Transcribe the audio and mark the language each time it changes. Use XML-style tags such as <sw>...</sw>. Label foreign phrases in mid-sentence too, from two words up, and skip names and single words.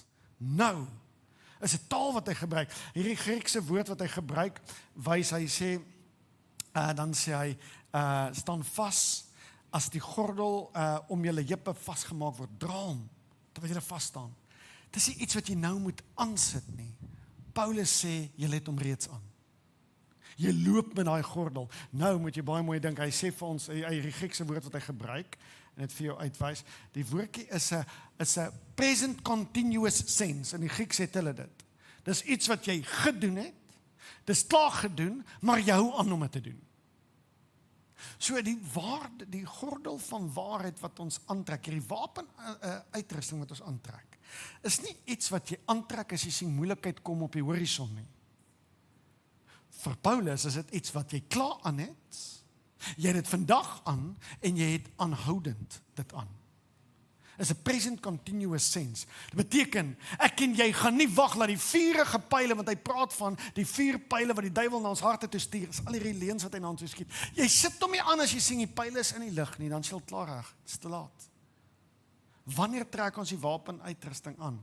<af>Nou, is 'n taal wat hy gebruik. Hierdie Griekse woord wat hy gebruik, wys hy sê, dan sê hy, staan vas, as die gordel om julle heupe vasgemaak word, dra hom, terwyl julle vas staan. Dis nie iets wat jy nou moet aansit nie. Paulus sê, julle het hom reeds aan. Jy loop met daai gordel. Nou moet jy baie mooi dink, hy sê vir ons, die Griekse woord wat hy gebruik, en dit vir jou uitwys, die woordjie is 'n</af> <en>present continuous sense,</en> <af>in die Grieks het hulle dit. Dis iets wat jy gedoen het, dis klaar gedoen, maar jy hou aan om dit te doen. So die gordel van waarheid wat ons aantrek, die wapenuitrusting wat ons aantrek, is nie iets wat jy aantrek as jy sien moeilikheid kom op die horison nie. Vir Paulus is dit iets wat jy klaar aan het, jy het dit vandag aan, en jy het aanhoudend dit aan. Is 'n</af> <en>present continuous sense.</en> <af>Dit beteken, ek en jy gaan nie wag dat die vuurige pyle, want hy praat van die vuurpyle wat die duiwel na ons harte toe stuur, is al die leuns wat hy na ons toe skiet. Jy sit hom nie aan as jy sien die pyle is in die lug nie, dan is jy al klaar reg, dit is te laat. Wanneer trek ons die wapenuitrusting aan?</af>